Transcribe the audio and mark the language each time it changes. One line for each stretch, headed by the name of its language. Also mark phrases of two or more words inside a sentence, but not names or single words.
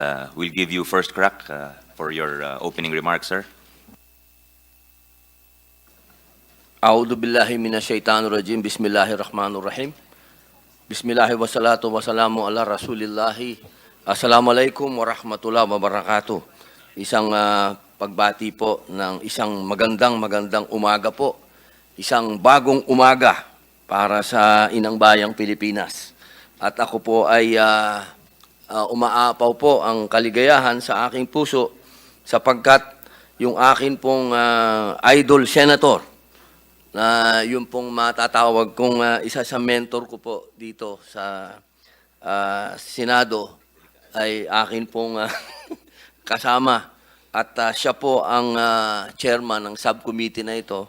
English: We'll give you first crack for your opening remarks, sir.
Arabic: أعوذ بالله من الشيطان الرجيم. بسم الله الرحمن الرحيم. بسم الله والصلاة والسلام على رسول الله. السلام عليكم ورحمة الله وبركاته.
Filipino: Isang pagbati po ng isang magandang umaga po. Isang bagong umaga para sa inang bayang Pilipinas. At ako po ay umaapaw po ang kaligayahan sa aking puso sapagkat yung akin pong idol senator na yung pong matatawag kong isa sa mentor ko po dito sa Senado ay akin pong kasama at siya po ang chairman ng subcommittee na ito.